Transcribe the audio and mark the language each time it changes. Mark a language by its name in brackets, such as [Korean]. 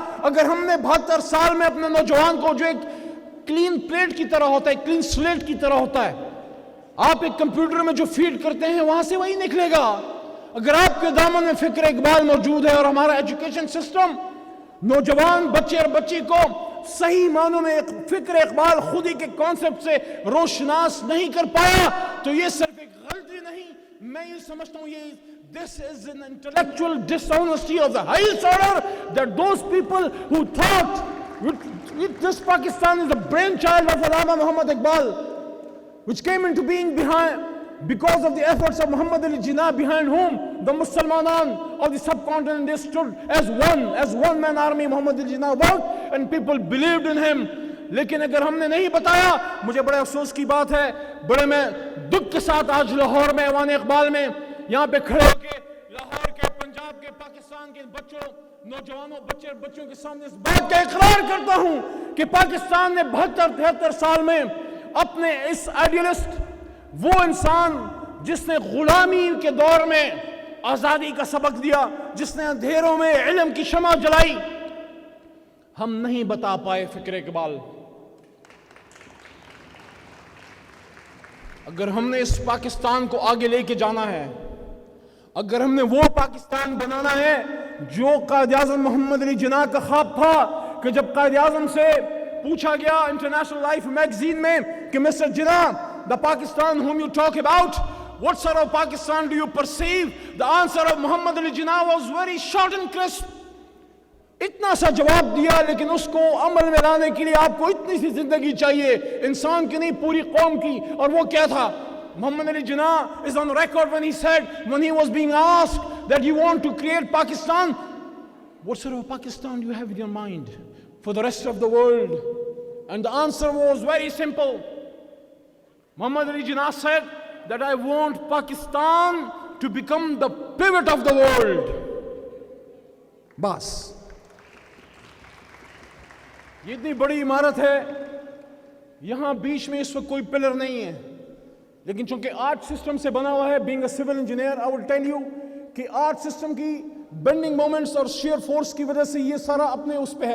[Urdu] اگر ہم نے 72 سال میں اپنے نوجوان کو جو ایک کلین پلیٹ کی طرح ہوتا ہے، کلین سلیٹ کی طرح ہوتا ہے، آپ ایک کمپیوٹر میں جو فیڈ کرتے ہیں وہاں سے وہی نکلے گا. اگر آپ کے دامن میں فکر اقبال موجود ہے اور ہمارا ایجوکیشن سسٹم نوجوان بچے اور بچی کو صحیح معنوں میں فکر اقبال خود ہی کے کانسیپٹ سے روشناس نہیں کر پایا تو یہ صرف ایک غلطی نہیں، میں یہ سمجھتا ہوں یہ [English] this is an intellectual dishonesty of the highest order, that those people who thought this Pakistan is the brainchild of Allama Muhammad Iqbal, which came into being because of the efforts of Muhammad Ali Jinnah, behind whom the Musliman of the subcontinent, they stood as one man army. Muhammad Ali Jinnah worked and people believed in him. [Urdu] لیکن اگر ہم نے نہیں بتایا، مجھے بڑے افسوس کی بات ہے، بڑے میں دکھ کے ساتھ آج لاہور میں ایوان اقبال میں یہاں پہ کھڑے ہو کے لاہور کے، پنجاب کے، پاکستان کے بچوں، نوجوانوں، بچوں کے سامنے اس بات کا اقرار کرتا ہوں کہ پاکستان نے 72-73 سال میں اپنے اس آئیڈیلسٹ، وہ انسان جس نے غلامی کے دور میں آزادی کا سبق دیا، جس نے اندھیروں میں علم کی شمع جلائی، ہم نہیں بتا پائے فکر اقبال. اگر ہم نے اس پاکستان کو آگے لے کے جانا ہے، اگر ہم نے وہ پاکستان بنانا ہے جو قائد اعظم محمد علی جناح کا خواب تھا، کہ جب قائد اعظم سے پوچھا گیا انٹرنیشنل لائف میگزین میں کہ mister Jinnah, [English] the Pakistan whom you talk about, what sort of Pakistan do you perceive? The answer of Muhammad Ali Jinnah was very short and crisp. [Urdu] اتنا سا جواب دیا، لیکن اس کو عمل میں لانے کے لیے آپ کو اتنی سی زندگی چاہیے، انسان کی نہیں پوری قوم کی. اور وہ کیا تھا؟ [English] Muhammad Ali Jinnah is on record when he said, when he was being asked that you want to create Pakistan, what sort of Pakistan do you have in your mind for the rest of the world? And the answer was very simple. Muhammad Ali Jinnah said that I want Pakistan to become the pivot of the world. [Urdu] بس یہ اتنی بڑی عمارت ہے، یہاں بیچ میں اس وقت کوئی پلر نہیں ہے، لیکن چونکہ آرٹ سسٹم سے بنا ہوا ہے. [English] being a civil engineer I will tell you [Urdu] کہ آرٹ سسٹم کی بینڈنگ مومنٹس اور شیئر فورس کی وجہ سے یہ سارا اپنے اس پہ ہے.